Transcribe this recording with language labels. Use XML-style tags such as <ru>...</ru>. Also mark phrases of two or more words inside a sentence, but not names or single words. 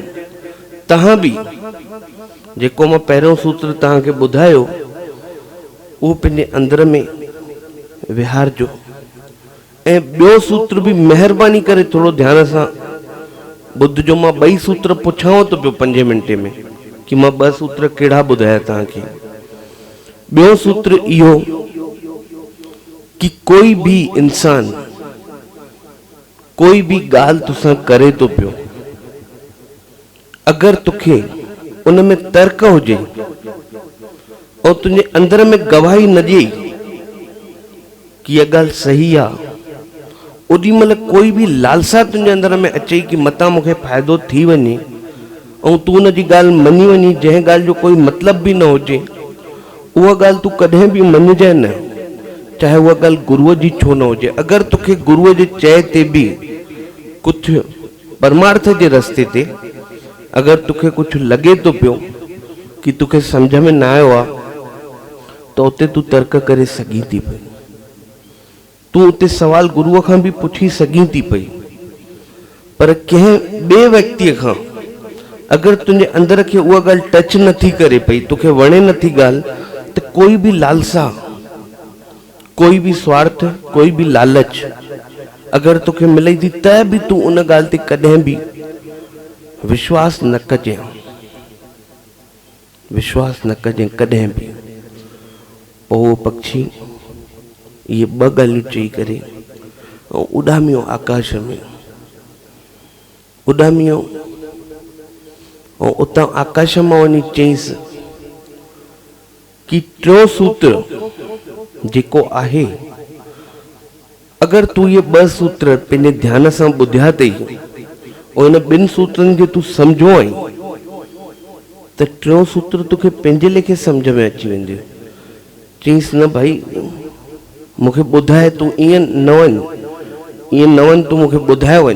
<sd>तव्हां बि जेको मां पहिरियों सूत्र तव्हांखे ॿुधायो उहो पंहिंजे अंदर में विहारजो। ऐं ॿियो सूत्र बि महिरबानी करे थोरो ध्यान सां ॿुधजो। मां 2 सूत्र पुछांव थो पियो 5 मिंटे में कि मां 2 सूत्र कहिड़ा ॿुधाया तव्हांखे। ॿियो सूत्र इहो कि कोई भी इंसान कोई भी ॻाल्हि तोसां करे थो पियो, अगर तुखे उन में तर्क हुजे और तुंहिंजे अंदर में गवाही न ॾिए कि इहा ॻाल्हि सही आहे, ओॾी महिल कोई भी लालसा तुंहिंजे अंदर में अचे कि मतां मूंखे फ़ाइदो थी वञे ऐं तूं उन जी ॻाल्हि मञी वञी, जंहिं ॻाल्हि जो कोई मतिलब बि न हुजे, उहा ॻाल्हि तूं कॾहिं बि मञजांइ न, चाहे उहा ॻाल्हि गुरुअ जी छो न हुजे। अगर तोखे गुरुअ जे चए ते बि कुझु परमार्थ जे रस्ते ते अगर तोखे कुझु लॻे थो पियो कि तोखे सम्झ में न आयो आहे, त उते तूं तर्क करे सघीं थी पई, तूं उते सवाल गुरुअ खां बि पुछी सघीं थी पई। पर कंहिं ॿिए व्यक्तिअ खां अगर तुंहिंजे अंदर खे उहा ॻाल्हि टच नथी करे पई, तोखे वणे नथी ॻाल्हि, त कोई भी लालसा, कोई भी स्वार्थ, कोई भी लालच अगर तोखे मिले थी त बि तूं उन ॻाल्हि ते कॾहिं बि विश्वास न कजांइ, विश्वास न कजांइ कॾहिं बि। पोइ उहो पक्षी इहे 2 ॻाल्हियूं चई करे ऐं उॾामियो आकाश में, उॾामियो ऐं उतां आकाश मां वञी चईंसि कि टियों सूत्र जेको आहे, अगर तूं ये 2 सूत्र पंहिंजे ध्यान सां ॿुधिया अथई और इन 2 सूत्रनि खे तूं सम्झो आई, त टियों सूत्र तोखे पंहिंजे लेखे सम्झ में अची वेंदो। चईंसि न भाई मूंखे ॿुधाए, तूं ईअं न वञ, ईअं न वञ, तूं मूंखे ॿुधाए वञ।</sd>